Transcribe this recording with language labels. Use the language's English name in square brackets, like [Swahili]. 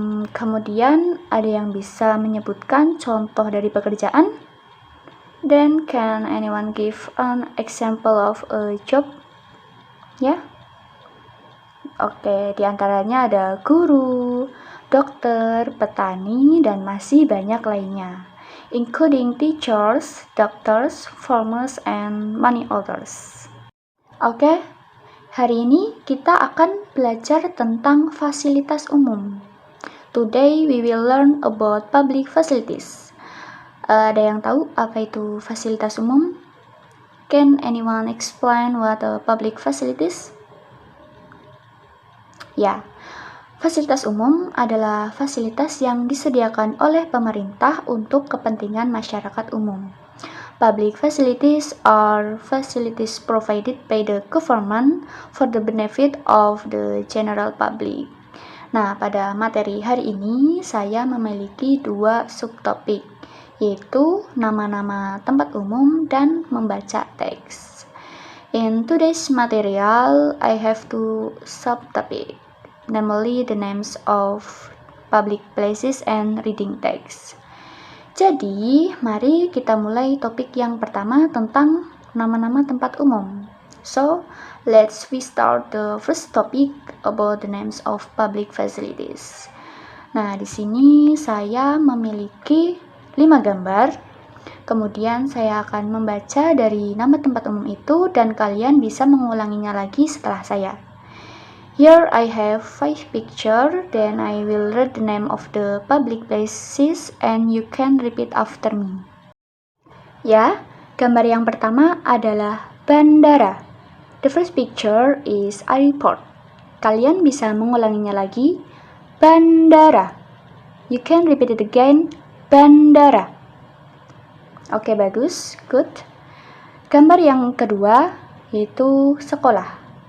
[Indonesian] Kemudian ada yang bisa menyebutkan contoh dari pekerjaan? [English] Then can anyone give an example of a job? [Indonesian] Ya? Oke, diantaranya ada guru, dokter, petani, dan masih banyak lainnya, [English] including teachers, doctors, farmers, and many others. [Indonesian] Oke, hari ini kita akan belajar tentang fasilitas umum. [English] Today we will learn about public facilities. [Indonesian] Ada yang tahu apa itu fasilitas umum? [English] Can anyone explain what a public facilities? [Indonesian] Ya, fasilitas umum adalah fasilitas yang disediakan oleh pemerintah untuk kepentingan masyarakat umum. [English] Public facilities are facilities provided by the government for the benefit of the general public. [Indonesian] Nah, pada materi hari ini saya memiliki dua subtopik, yaitu nama-nama tempat umum dan membaca teks. [English] In today's material, I have two subtopics, namely the names of public places and reading text. [Indonesian] Jadi, mari kita mulai topik yang pertama tentang nama-nama tempat umum. [English] So, let's start the first topic about the names of public facilities. [Indonesian] Nah, di sini saya memiliki 5 gambar. Kemudian saya akan membaca dari nama tempat umum itu dan kalian bisa mengulanginya lagi setelah saya. [English] Here I have 5 pictures, then I will read the name of the public places and you can repeat after me. [Indonesian] Ya, gambar yang pertama adalah bandara. [English] The first picture is airport. [Indonesian] Kalian bisa mengulanginya lagi. [English] Bandara. You can repeat it again. Bandara. [Indonesian] Oke, bagus. [English] Good. [Indonesian] Gambar yang kedua yaitu sekolah.